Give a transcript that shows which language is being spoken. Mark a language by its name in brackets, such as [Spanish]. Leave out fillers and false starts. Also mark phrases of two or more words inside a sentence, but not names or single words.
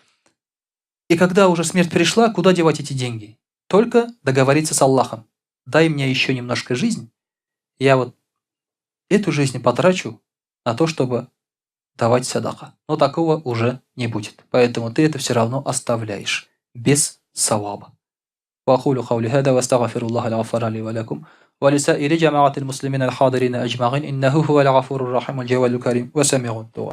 [Russian] И когда уже смерть пришла, куда девать эти деньги? Только договориться с Аллахом. Дай мне еще немножко жизнь, я вот эту жизнь потрачу на то, чтобы давать садака. Но такого уже не будет. Поэтому ты это все равно оставляешь без саваба. [Arabic] وأقول قولي هذا واستغفر الله الغفار لي ولكم ولسائر جماعة المسلمين الحاضرين أجمعين إنه هو الغفور الرحيم الجواد الكريم وسميع الدعاء.